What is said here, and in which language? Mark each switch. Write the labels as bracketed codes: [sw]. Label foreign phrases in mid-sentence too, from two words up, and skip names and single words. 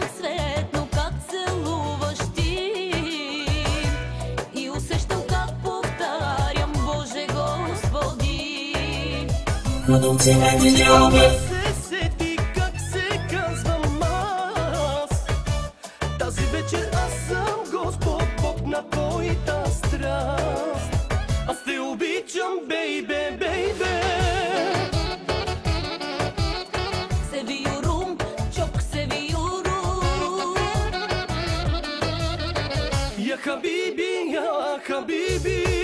[bg] светно как целуваш ти и усещам как повтарям, Боже Господи. [it] Produzione di Giove. [bg] Се сети как се казвам аз. Тази вечер аз съм Господ, Бог на твоята страст. Аз те обичам, [en] baby, baby. Se viurum, ciok se viurum. [ar] يا حبيبي، يا حبيبي.